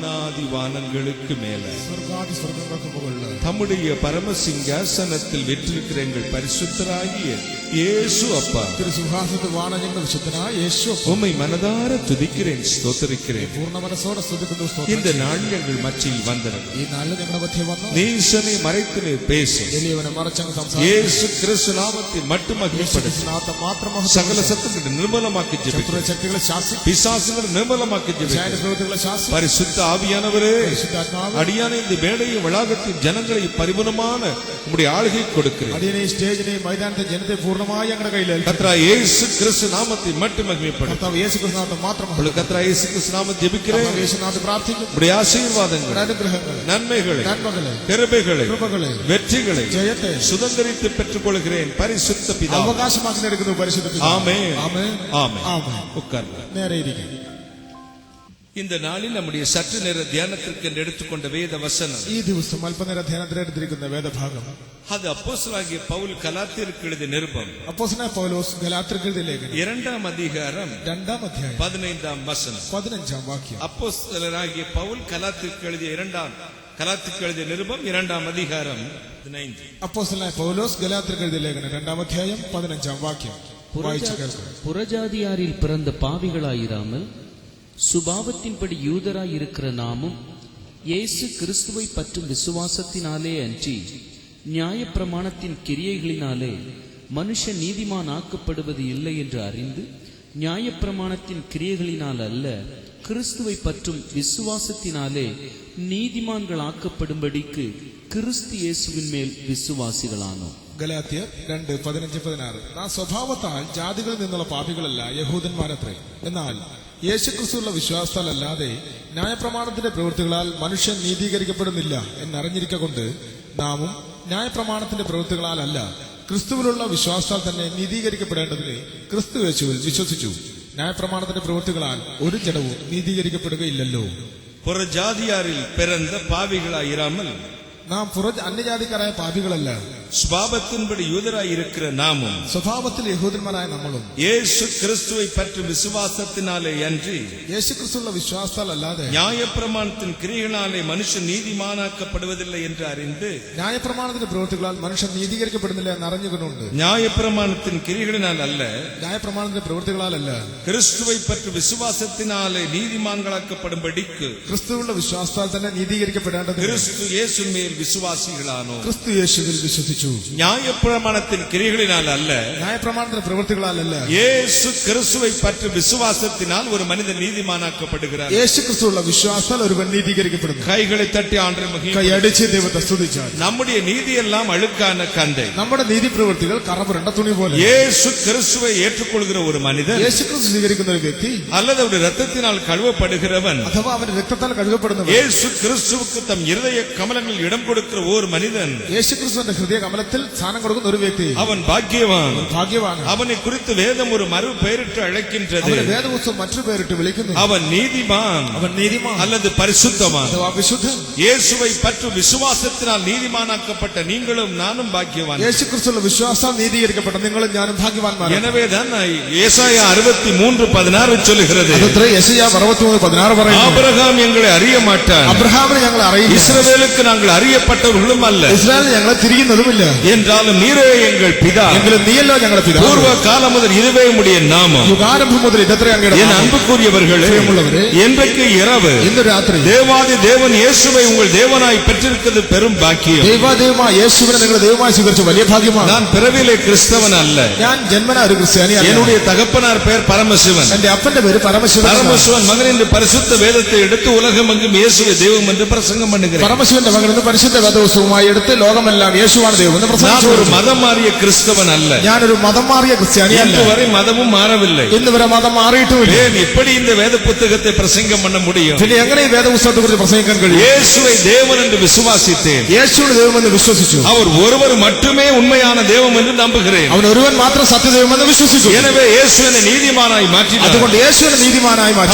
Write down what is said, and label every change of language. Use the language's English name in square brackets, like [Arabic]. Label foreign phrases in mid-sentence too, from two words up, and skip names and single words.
[Tamil] வானாதி வானங்களுக்கு மேல [Malayalam] സ്വർഗാദി സ്വർഗങ്ങൾക്ക് മുകളിൽ [Tamil] தம்முடைய பரமசிங்காசனத்தில் வெற்றிருக்கிற எங்கள் பரிசுத்தராகிய இயேசு அப்பா [Malayalam] തിരുസിംഹാസനത്തിൽ വാണ ഞങ്ങളുടെ വിശുദ്ധനായ യേശു [Tamil] உம்மை மனதார துதிக்கிறேன் ஸ்தோத்திரிக்கிறேன் [Malayalam] പൂർണ്ണ മനസ്സോടെ സ്തുതിക്കുന്നു സ്തോത്രം [Tamil] இந்த നാളിൽ எங்கள் மத்தியில் வந்தனர் [Malayalam] ഈ നാളിൽ ഞങ്ങളുടെ മധ്യേ വന്നു [Tamil] நீசனை மறைத்து நீர் பேசும் [Malayalam] എളിയവനെ മറച്ചങ്ങ് സംസാരിച്ചു [Tamil] இயேசு கிறிஸ்து நாமத்தை மட்டும் மகிமைப்படுத்தி [Malayalam] നാമത്തെ മാത്രം [Tamil] சகல சத்துக்களை நிர்மலமாக்கி ஜெபிக்கிறேன் [Malayalam] ശക്തികളെ ശാസിച്ചു [Tamil] பிசாசுகளை நிர்மலமாக்கி ஜெபிக்கிறேன் [Malayalam] പ്രവൃത്തികളെ ശാസിച്ചു [Tamil] பரிசுத்த ஆவியானவரே [Malayalam] പരിശുദ്ധാത്മാവ് [Tamil] அடியான இந்த மேடையை வளாகத்தின் ஜனங்களை பரிபூர்ணமான உம்முடைய ஆளுகை கொடுக்கிறேன் [Malayalam] അടിയനെ സ്റ്റേജിനെ മൈതാനത്തെ ജനത്തെ പൂർണ്ണമായി ഞങ്ങളുടെ കയ്യിൽ [Tamil] கர்த்தரா இயேசு கிறிஸ்து நாமத்தை மட்டும் மகிமைப்படுத்தி [Malayalam] കർത്താവ് യേശു ക്രിസ്തു നാമത്തെ മാത്രം [Tamil] உங்களுக்கு கர்த்தரா இயேசு கிறிஸ்து நாமத்தை ஜெபிக்கிறேன் [Malayalam] യേശു നാമത്തെ പ്രാർത്ഥിക്കുന്നു [Tamil] உம்முடைய ஆசீர்வாதங்கள் [Malayalam] അനുഗ്രഹങ്ങൾ [Tamil] நன்மைகளை [Malayalam] നന്മകളെ [Tamil] கிருபைகளை [Malayalam] കൃപകളെ [Tamil] வெற்றிகளை [Malayalam] ജയത്തെ [Tamil] சுதந்திரித்து பெற்றுக் கொள்கிறேன் பரிசுத்த பிதா [Malayalam] അവകാശമാക്കി എടുക്കുന്നു പരിശുദ്ധ പിതാവേ. [Tamil] ஆமென் [Malayalam] ആമേൻ [Tamil] ஆமென் [Malayalam] ആമേൻ [Tamil] உட்கார்ந்து [Malayalam] നേരെ ഇരിക്കും [Tamil] இந்த நாளில் நம்முடைய சற்று நேர தியானத்திற்கு என்று எடுத்துக்கொண்ட வேத வசனம் [Malayalam] ഈ ദിവസം അല്പനേര ധ്യാനത്തിലെടുത്തിരിക്കുന്ന വേദഭാഗം [Tamil] அது அப்போஸ்தலனாகிய பவுல் கலாத்தியருக்கு எழுதிய நிருபம் [Malayalam] അപ്പോസ്തലനായ പൗലോസ് ഗലാത്യർക്ക് എഴുതിയ ലേഖനം [Tamil] 2ஆம் அதிகாரம் [Malayalam] 2-ാം അധ്യായം [Tamil] 15ஆம் வசனம் [Malayalam] 15-ാം വാക്യം [Tamil] அப்போஸ்தலனாகிய பவுல் கலாத்தியருக்கு எழுதிய நிருபம் 2ஆம் அதிகாரம் 15. [Malayalam] അപ്പോസ്തലനായ പൗലോസ് ഗലാത്യർക്ക് എഴുതിയ ലേഖനം 2-ാം അധ്യായം 15-ാം വാക്യം വായിച്ചു കേൾക്കുക. [Tamil] புறஜாதியாரில் பிறந்த பாவிகளாயிராமல் சுபாவத்தின்படி யூதராய் இருக்கிற நாமும் இயேசு கிறிஸ்துவை பற்றும் விசுவாசத்தினாலே அன்றி நியாயப்பிரமாணத்தின் கிரியைகளினாலே மனுஷன் நீதிமான் ஆக்கப்படுவது இல்லை என்று அறிந்து நியாயப்பிரமாணத்தின் கிரியைகளினால் அல்ல கிறிஸ்துவை பற்றும் விசுவாசத்தினாலே நீதிமான்கள் ஆக்கப்படும்படிக்கு கிறிஸ்து இயேசுவின் மேல் விசுவாசிகளானோம். [Malayalam] ഗലാത്യർ 2:15-16 നാം സ്വഭാവത്താൽ ജാതികളിൽ നിന്നുള്ള പാപികളല്ല യഹൂദന്മാരത്രേ, എന്നാൽ യേശുക്രിസ്തുവിലുള്ള വിശ്വാസത്താലല്ലാതെ ന്യായപ്രമാണത്തിന്റെ പ്രവൃത്തികളാൽ മനുഷ്യൻ നീതീകരിക്കപ്പെടുന്നില്ല എന്നറിഞ്ഞിരിക്കൊണ്ട് നാമും ന്യായപ്രമാണത്തിന്റെ പ്രവൃത്തികളാലല്ല ക്രിസ്തുവിലുള്ള വിശ്വാസത്താൽ തന്നെ നീതീകരിക്കപ്പെടേണ്ടതിന് ക്രിസ്തു യേശുവിൽ വിശ്വസിച്ചു. ന്യായപ്രമാണത്തിന്റെ പ്രവൃത്തികളാൽ ഒരു ജഡവും നീതീകരിക്കപ്പെടുകയില്ലല്ലോ. [Tamil] புறஜாதியாரில் பிறந்த பாவிகளாயிராமல் [Malayalam] നാം അന്യജാതിക്കാരായ പാപികളല്ല, [Tamil] சுபாவத்தின்படி யூதராய் இருக்கிற நாமும் [Malayalam] സ്വഭാവത്തിൽ യഹൂദന്മാരായ നമ്മളും [Tamil] இயேசு கிறிஸ்துவை பற்றும் விசுவாசத்தினாலே அன்றி [Malayalam] യേശുക്രിസ്തുവിലുള്ള വിശ്വാസത്താൽ അല്ലാതെ [Tamil] நியாயப்பிரமாணத்தின் கிரியைகளாலே மனுஷன் நீதிமானாக்கப்படுவதில்லை என்று அறிந்து [Malayalam] ന്യായപ്രമാണത്തിന്റെ പ്രവൃത്തികളാൽ മനുഷ്യൻ നീതീകരിക്കപ്പെടുന്നില്ല എന്നറിഞ്ഞുകൊണ്ടുണ്ട്. [Tamil] நியாயப்பிரமாணத்தின் கிரியைகளினால் அல்ல [Malayalam] ന്യായപ്രമാണത്തിന്റെ പ്രവൃത്തികളാലല്ല [Tamil] கிறிஸ்துவை பற்றும் விசுவாசத்தினாலே நீதிமான்களாக்கப்படும்படிக்கு [Malayalam] ക്രിസ്തുവിലുള്ള വിശ്വാസത്താൽ തന്നെ നീതീകരിക്കപ്പെടേണ്ടത് [Tamil] கிறிஸ்து இயேசு மேல் விசுவாசிகளானோ. [Malayalam] ക്രിസ്തു യേശുവിൽ വിശ്വസിച്ചു. [Tamil] நியாயப்பிரமாணத்தின் கிரியைகளினால் அல்ல [Malayalam] ന്യായപ്രമാണത്തിന്റെ പ്രവൃത്തികളാലല്ല [Tamil] இயேசு கிறிஸ்துவை பற்றும் விசுவாசத்தினால் ஒரு மனிதன் நீதிமானாக்கப்படுகிறார். [Malayalam] യേശു ക്രിസ്തുവിലുള്ള വിശ്വാസത്താൽ ഒരുവൻ നീതീകരിക്കപ്പെടുന്നു. [Tamil] கைகளை தட்டி ஆண்டவரை மகிமை. [Malayalam] കൈയടിച്ച് ദൈവത്തെ സ്തുതിച്ചാൽ [Tamil] நம்முடைய நீதி எல்லாம் அழுக்கான கந்தை. [Malayalam] നമ്മുടെ നീതിപ്രവൃത്തികൾ കറപുരണ്ട തുണി പോലെ. [Tamil] இயேசு கிறிஸ்துவை ஏற்றுக்கொள்கிற ஒரு மனிதன் [Malayalam] യേശു ക്രിസ്തു സ്വീകരിക്കുന്ന ഒരു വ്യക്തി [Tamil] அல்லது அவருடைய ரத்தத்தினால் கழுவப்படுகிறவன் [Malayalam] അഥവാ അവന്റെ രക്തത്താൽ കഴുകപ്പെടുന്നവൻ, [Tamil] இயேசு கிறிஸ்துவுக்கு தம் இருதய கமலங்களில் இடம் கொடுக்கிற ஒரு மனிதன் [Malayalam] യേശു ക്രിസ്തുവിന്റെ ഹൃദയ കമലത്തിൽ സ്ഥാനം കൊടുക്കുന്ന ഒരു വ്യക്തി [Tamil] அவன் பாக்கியவான். [Malayalam] ഭാഗ്യവാനാണ്. [Tamil] அவனை குறித்து வேதம் ஒரு மறு பெயரிட்டு அழைக்கின்றது. [Malayalam] അവന്റെ വേദപുസ്തകം മറ്റൊരു പേരിട്ട് വിളിക്കുന്നു. [Tamil] அவன் நீதிமான் [Malayalam] അവൻ നീതിമാൻ [Tamil] அல்லது பரிசுத்தவான். [Malayalam] അഥവാ വിശുദ്ധൻ. [Tamil] இயேசுவை பற்றும் விசுவாசத்தினால் நீதிமானாக்கப்பட்ட நீங்களும் நானும் பாக்கியவான். [Malayalam] യേശു ക്രിസ്തുവിലുള്ള വിശ്വാസം നീതീകരിക്കപ്പെട്ട നിങ്ങളും ഞാനും ഭാഗ്യവാന്മാരാണ്. [Tamil] எனவேதான் ஏசாயா 63:16 சொல்லுகிறது, [Malayalam] അതത്ര യെശയ്യാ 63:16 പറയുന്നു, [Tamil] ஆபிரகாம் எங்களை அறிய மாட்டான், [Malayalam] അബ്രഹാമിനെ ഞങ്ങൾ അറിയില്ല, [Tamil] இஸ்ரவேலுக்கு நாங்கள் அறியப்பட்டவர்களும் அல்ல, [Malayalam] ഇസ്രായേലിനെ ഞങ്ങളെ തിരിയുന്നതുമില്ല, [Tamil] என்றாலும் நீரே எங்கள் பிதா, [Malayalam] എങ്കിലും നീയല്ലോ ഞങ്ങളുടെ പിതാവ്, [Tamil] பூர்வ காலம் முதல் இதுவே உம்முடைய நாமம். [Malayalam] യുഗാരംഭം മുതൽ ഇതത്രേ അങ്ങയുടെ [Tamil] என் [Malayalam] നാമം. [Tamil] அன்புக்குரியவர்களே, பிரியமுள்ளவரே, இன்றைக்கு இரவு [Malayalam] ഇന്ന് രാത്രി [Tamil] தேவாதி தேவன் இயேசுவை உங்கள் தேவனாய் பெற்றிருக்கிறது பெரும் பாக்கியம். [Malayalam] ദൈവാദൈവമായ യേശുവിനെ നിങ്ങളുടെ ദൈവമായി സ്വീകരിച്ച വലിയ ഭാഗ്യമാണ്. [Tamil] நான் பிறவிலே கிறிஸ்தவன் அல்ல, [Malayalam] ഞാൻ ജന്മന ഒരു ക്രിസ്ത്യാനിയല്ല. [Tamil] என்னுடைய தகப்பனார் பெயர் பரமசிவன். [Malayalam] എന്റെ അപ്പന്റെ പേര് പരമശിവൻ. [Tamil] பரமசிவன் மகன் என்று பரிசுத்த வேதத்தை எடுத்து உலகமெங்கும் இயேசுவை தெய்வம் என்று பிரசங்கம் பண்ணுகிறேன். [Malayalam] പരമശിവന്റെ മകൻ എന്ന് പരിശുദ്ധ വേദപുസ്തകവുമായി എടുത്ത് ലോകമെല്ലാം യേശുവാണ് ദൈവം എന്ന് [Tamil] நான் [Malayalam] പ്രസംഗിച്ചു. [Tamil] ஒரு மதம் மாறிய கிறிஸ்தவன் அல்ல, [Malayalam] ഞാനൊരു മതം മാറിയ ക്രിസ്ത്യാനിയല്ല. [Tamil] இன்று வரை மதமும் மாறவில்லை. [Malayalam] ഇന്ന് വരെ മതം മാറിയിട്ടുമില്ല. [Tamil] ஏன் எப்படி இந்த வேத புத்தகத்தை பிரசங்கம் பண்ண முடியும்? [Malayalam] പിന്നെ എങ്ങനെ ഈ വേദപുസ്തകത്തെ കുറിച്ച് പ്രസംഗിക്കാൻ കഴിയും? [Tamil] இயேசுவை தேவன் என்று விசுவாசித்தேன். [Malayalam] യേശുവിന് ദൈവമെന്ന് വിശ്വസിച്ചു. [Tamil] அவர் ஒருவர் மட்டுமே உண்மையான தெய்வம் என்று நம்புகிறேன். [Malayalam] അവൻ ഒരുവൻ മാത്രം സത്യദൈവമെന്ന് വിശ്വസിച്ചു. [Tamil] எனவே இயேசு என்னை நீதிமானாய் மாற்றினார். [Malayalam] അതുകൊണ്ട് യേശുവിനെ നീതിമാനായി മാറ്റി